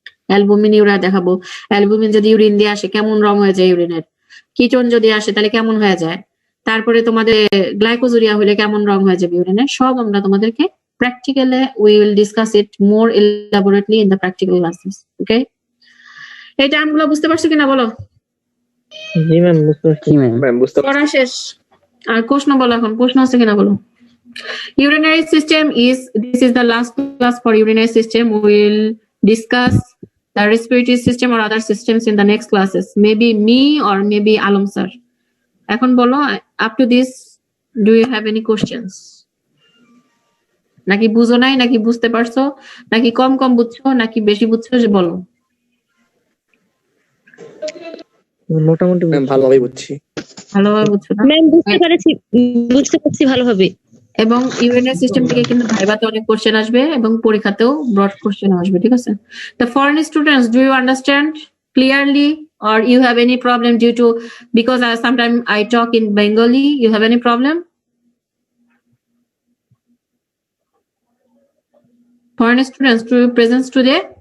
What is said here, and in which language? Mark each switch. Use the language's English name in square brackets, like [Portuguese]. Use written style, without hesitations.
[Bangla] Albumin urea দেখাবো। Albumin যদি urine দিয়ে আসে কেমন রং হয়ে যায় ইউরিনের, কিটোন যদি আসে তাহলে কেমন হয়ে যায়, তারপরে তোমাদের গ্লাইকোজুরিয়া হলে কেমন রং হয়ে যাবে ইউরিনের, সব আমরা তোমাদেরকে প্র্যাকটিক্যালে [English] We will discuss it more elaborately in the practical classes. [Bangla] ওকে, এই টার্মগুলো বুঝতে পারছো কিনা বলো? জি ম্যাম, বুঝতে পারছি ম্যাম। পড়া শেষ, আর প্রশ্ন বলো, এখন প্রশ্ন আছে কিনা বলো। [English] Urinary system is, this is the last class for urinary system. We will discuss the respiratory system or other systems in the next classes. Maybe me or maybe Alam sir. [Bangla] এখন বলো, [English] up to this, do you have any questions? [Bangla] নাকি বুঝো নাই, নাকি বুঝতে পারছো, নাকি কম কম বুঝছো, নাকি বেশি বুঝছো, যে বলো। মোটামুটি ভালোভাবে বুঝছি। ভালোভাবে বুঝছো না? ম্যাম বুঝতে পারছি ভালোভাবে। এবং ইউরিনারি সিস্টেম থেকে কিন্তু ভাইভাতে অনেক কোশ্চেন আসবে এবং পরীক্ষাতেও ব্রড কোশ্চেন আসবে, ঠিক আছে? [English] The foreign students, do you understand clearly or you have any problem due to, because sometimes I talk in Bengali, you have any problem? Foreign students, do you present today?